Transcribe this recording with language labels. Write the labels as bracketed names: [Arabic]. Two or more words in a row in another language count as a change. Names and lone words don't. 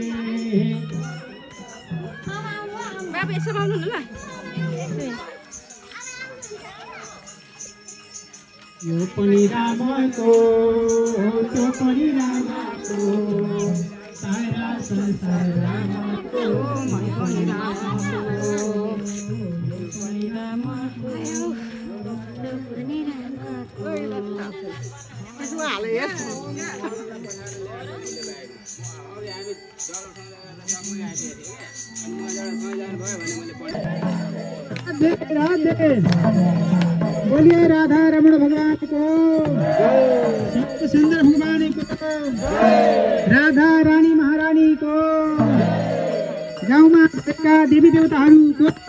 [Nepali] यो पनि रामको त्यो पनि रामको सारा संसार रामको म पनि रामको यो पनि रामको त्यो पनि रामको। [Hindi] बोलिए राधा रमण भगवान को, श्याम सुंदर भगवान को, राधा रानी महारानी को, [Nepali] गाउँमा भएका देवी देवताहरूको